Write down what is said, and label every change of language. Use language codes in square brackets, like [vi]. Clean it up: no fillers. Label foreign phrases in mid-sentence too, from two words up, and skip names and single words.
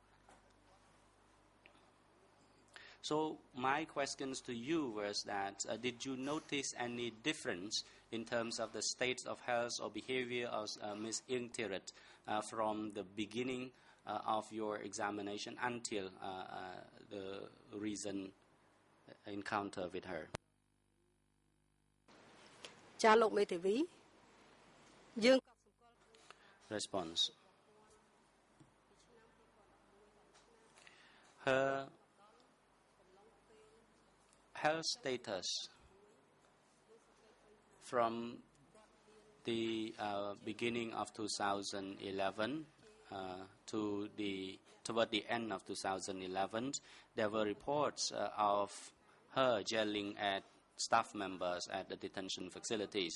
[en] So my questions to you was that did you notice any difference in terms of the state of health or behavior of Ms. Ieng Thirith from the beginning of your examination until the recent encounter with her? [km] ចាលោកមេធាវីយើងក៏សម្គាល់ [en] Response. Her health status from the beginning of 2011 toward the end of 2011, there were reports of her yelling at staff members at the detention facilities.